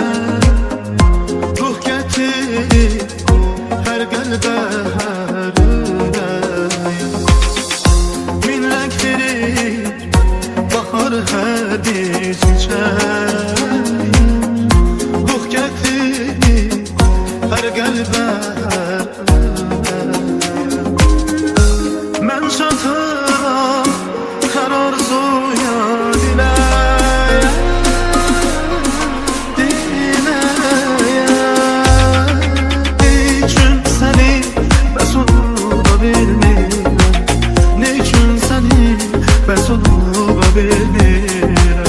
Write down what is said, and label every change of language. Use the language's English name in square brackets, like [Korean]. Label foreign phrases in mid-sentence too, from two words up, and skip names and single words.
[Azerbaijani] Ruh getirir her qəlbə, hər ürəyə. [Turkish] Min renk verir bahar her bir çiçeğe. [Azerbaijani] Ruh getirir her qəlbə, hər ürəyə. Mən çatıram her arzuya, diləyə, diləyə. Ne için seni mesuda bilmirəm. Ne için seni mesuda bilmirəm.